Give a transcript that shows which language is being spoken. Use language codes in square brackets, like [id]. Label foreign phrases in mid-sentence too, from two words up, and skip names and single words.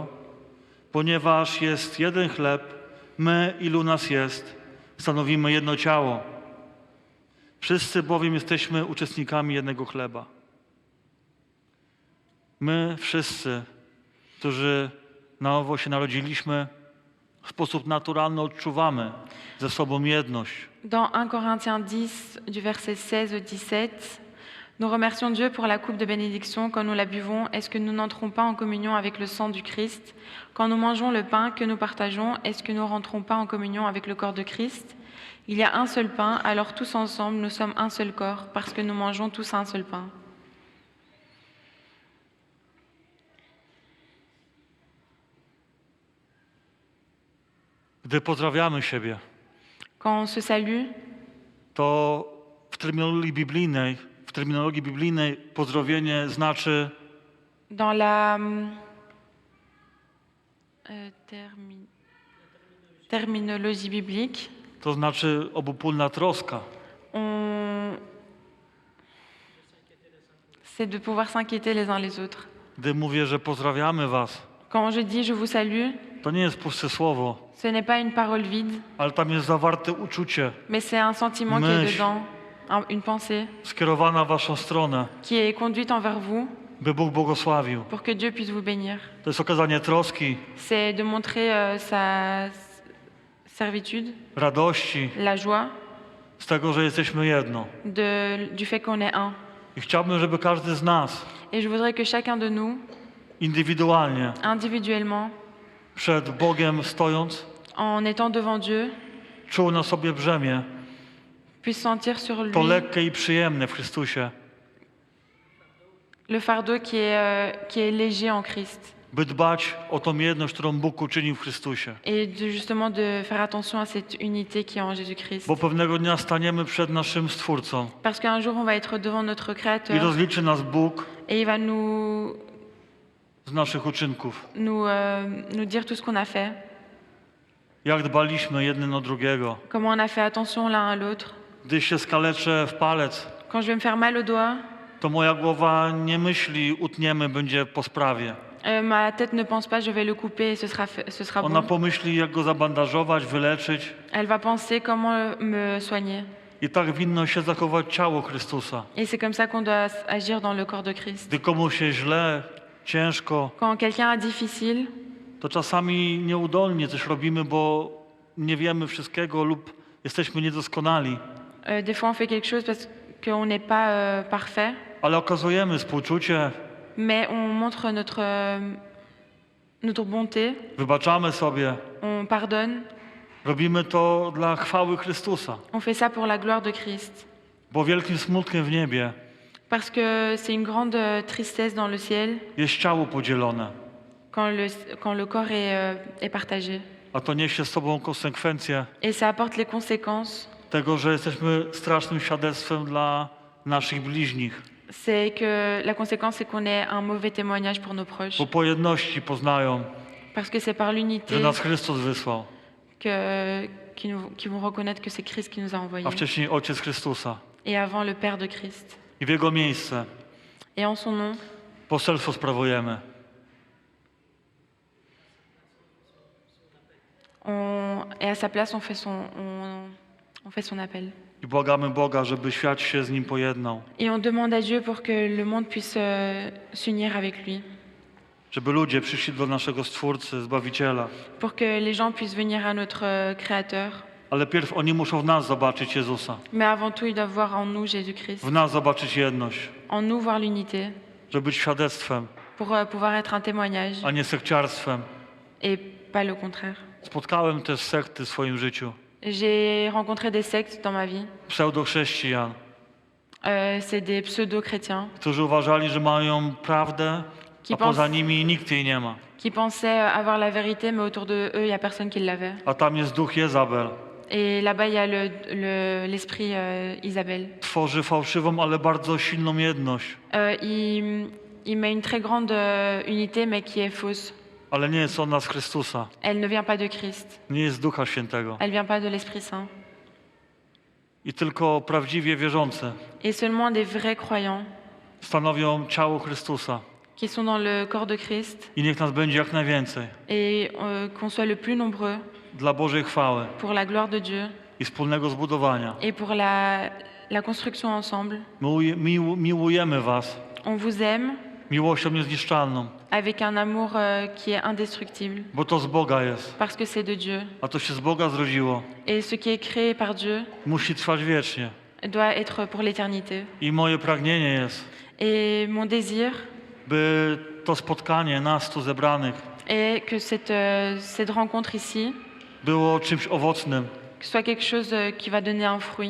[pl] Ponieważ jest jeden chleb, my, ilu nas jest, stanowimy jedno ciało. Wszyscy bowiem jesteśmy uczestnikami jednego chleba. My wszyscy, którzy na nowo się narodziliśmy, w sposób naturalny odczuwamy ze sobą jedność. [fr] Dans 1 Corinthiens 10, du verset 16 au 17, nous remercions Dieu pour la coupe de bénédiction quand nous la buvons. Est-ce que nous n'entrons pas en communion avec le sang du Christ? Quand nous mangeons le pain que nous partageons, est-ce que nous rentrons pas en communion avec le corps de Christ? Il y a un seul pain, alors tous ensemble, nous sommes un seul corps, parce que nous mangeons tous un seul pain. [pl] Gdy pozdrawiamy siebie, [fr] Quand on se salue, [pl] to w terminologii biblijnej pozdrowienie znaczy [fr] dans la terminologie biblique, [pl] to znaczy obopólna troska. [fr] c'est de pouvoir s'inquiéter les uns les autres. [pl] Gdy mówię, że pozdrawiamy was, [fr] Quand je dis je vous salue, [pl] to nie jest puste słowo, [fr] ce n'est pas une parole vide, [pl] ale tam jest zawarte uczucie, [fr] mais c'est un sentiment qui est [pl] Myśl. [fr] dedans, une pensée [pl] skierowana w waszą stronę, [fr] qui est conduite envers vous [pl] by Bóg błogosławił. [fr] pour que Dieu puisse vous bénir. [pl] To jest okazanie troski, [fr] C'est de montrer sa servitude, [pl] radości [fr] la joie [pl] z tego, że jesteśmy jedno. [fr] du fait qu'on est un. [pl] I chciałbym, żeby każdy z nas [fr] Et je voudrais que chacun de nous, [pl] indywidualnie, [fr] individuellement, [pl] przed Bogiem stojąc, [fr] en étant devant Dieu, [pl] czuł na sobie brzemię, [fr] puisse sentir sur lui [pl] to lekkie i przyjemne w Chrystusie, [fr] le fardeau qui est léger en Christ. [pl] by dbać o tą jedność, którą Bóg uczynił w Chrystusie. [fr] Et justement de faire attention à cette unité qui est en Jésus-Christ. [pl] Bo pewnego dnia staniemy przed naszym Stwórcą [fr] Parce qu'un jour, on va être devant notre [pl] i [fr] Créateur [pl] rozliczy nas Bóg [fr] et il va nous [pl] z naszych uczynków. [fr] nous dire tout ce qu'on a fait, [pl] Jak dbaliśmy jeden o drugiego. [fr] comment on a fait attention l'un à l'autre. [pl] Gdy się skaleczę w palec, [fr] Quand je vais me faire mal au doigt, [pl] to moja głowa nie myśli, utniemy, będzie po sprawie. [fr] ma tête ne pense pas je vais le couper et ce sera [pl] Ona [fr] bon. [pl] pomyśli, jak go zabandażować, wyleczyć. [fr] Elle va penser comment me soigner. [pl] I tak winno się zachować ciało Chrystusa. [fr] Et c'est comme ça qu'on doit agir dans le corps de Christ. [pl] Gdy komuś się źle, ciężko, [fr] Quand quelqu'un a difficile, [pl] to czasami nieudolnie coś robimy, bo nie wiemy wszystkiego lub jesteśmy niedoskonali. [fr] des fois on fait quelque chose parce qu'on n'est pas parfait, [pl] Ale okazujemy współczucie, [fr] mais on montre notre bonté, [pl] wybaczamy sobie. [fr] on pardonne, [pl] Robimy to dla chwały Chrystusa. [fr] on fait ça pour la gloire de Christ. [pl] Bo wielkim smutkiem w niebie [fr] Parce que c'est une grande tristesse dans le ciel [pl] jest ciało podzielone. [fr] quand le corps est partagé. [pl] A to niesie z sobą konsekwencje [fr] Et ça apporte les conséquences. [pl] tego, że jesteśmy strasznym świadectwem dla naszych bliźnich. [fr] C'est que la conséquence, c'est qu'on ait un mauvais témoignage pour nos proches. [pl] Bo po jedności poznają, [fr] Parce que c'est par l'unité [pl] że nas Chrystus wysłał, [fr] qu'ils vont reconnaître que c'est Christ qui nous a envoyés. [pl] a wcześniej Ojciec Chrystusa. [fr] Et avant le Père de Christ. [pl] I w Jego miejsce [fr] Et en son nom, [pl] poselstwo sprawujemy. [fr] et à sa place, on fait son appel. [pl] I błagamy Boga, żeby świat się z Nim pojednał. [fr] Et on demande à Dieu pour que le monde puisse s'unir avec lui. [pl] Żeby ludzie przyszli do naszego Stwórcy, Zbawiciela. [fr] Pour que les gens puissent venir à notre Créateur. [pl] Ale pierw oni muszą w nas zobaczyć Jezusa. [fr] Mais avant tout, ils doivent voir en nous Jésus-Christ. [pl] W nas zobaczyć jedność. [fr] En nous voir l'unité. [pl] Żeby być świadectwem, [fr] Pour pouvoir être un témoignage. [pl] a nie sekciarstwem. [fr] Et pas le contraire. [pl] Spotkałem też sekty w swoim życiu. [fr] J'ai rencontré des sectes dans ma vie. [pl] Pseudochrześcijan, [fr] C'est des pseudo-chrétiens [pl] którzy uważali, że mają prawdę, a poza nimi nikt jej nie ma. [fr] qui pensaient avoir la vérité, mais autour de eux, il n'y a personne qui l'avait. [pl] A tam jest duch Jezabel. [fr] Et là-bas, il y a l'esprit Isabelle. [pl] Tworzy fałszywą, ale bardzo silną jedność. [fr] Il met une très grande unité, mais qui est fausse. [pl] Ale nie jest ona z Chrystusa. [fr] Elle ne vient pas de Christ. [pl] Nie jest Ducha Świętego. [fr] Elle vient pas de l'Esprit Saint. [pl] I tylko prawdziwie wierzący [fr] Et seulement des vrais croyants [pl] stanowią ciało Chrystusa. [fr] qui sont dans le corps de Christ [pl] I niech nas będzie jak najwięcej. [fr] et qu'on soit le plus nombreux [pl] Dla Bożej chwały [fr] pour la gloire de Dieu [pl] i wspólnego zbudowania. [fr] et pour la construction ensemble. [pl] Miłujemy was [fr] On vous aime [pl] miłością niezniszczalną, [fr] avec un amour qui est indestructible [pl] bo to z Boga jest. [fr] parce que c'est de Dieu. [pl] A to się z Boga zrodziło. [fr] Et ce qui est créé par Dieu [pl] Musi trwać wiecznie. [fr] doit être pour l'éternité. [pl] I moje pragnienie jest, [fr] Et mon désir [pl] by to spotkanie nas tu zebranych [fr] est que cette rencontre ici, [pl] było czymś owocnym. [fr] que ce soit quelque chose qui va donner un fruit,